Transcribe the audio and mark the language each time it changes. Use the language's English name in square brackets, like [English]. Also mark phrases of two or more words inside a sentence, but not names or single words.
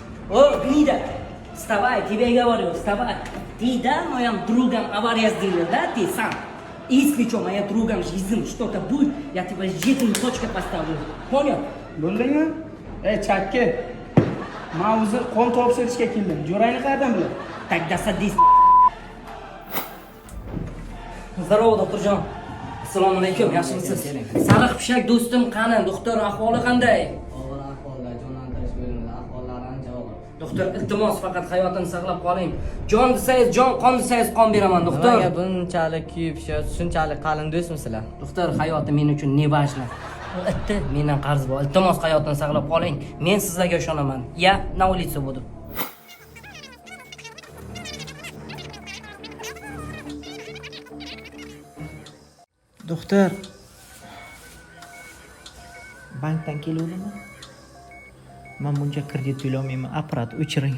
[Russian] О, гнида! Вставай, тебе говорю, вставай. Ты, да, моим другом авария сделал, да, ты сам? Если что, моя другом жизнь что-то будет, я тебя житель точка поставлю. Понял? [Uzbek] Bo'ldingmi? Chakka. Men o'zi qon topshirishga keldim. Jo'rayni qayerdan bilaman? [Russian] Тогда садись. Здорово, [Uzbek] doktorjon. Assalomu alaykum, yaxshimisiz? Sariq pishak do'stim qani? Doktor ahvoli qanday? Og'ir ahvolda jonlantirish bo'limida ahvollari ancha og'ir. Doktor, iltimos faqat hayotini saqlab qoling. Jon desangiz jon, qon desangiz qon beraman, doktor. Nimaga bunchalik kuyib pishyapsiz? Shunchalik qalin do'stmisizlar? Doktor, hayoti men uchun [Russian] ne важно. [Uzbek] Itti, mendan qarz bor. Iltimos hayotini saqlab qoling. Men sizlarga ishonaman. [Russian] Ya, na улицу буду. [Uzbek] Doktor. Bankdan keluvdimi? Men buncha kredit to'lamayman.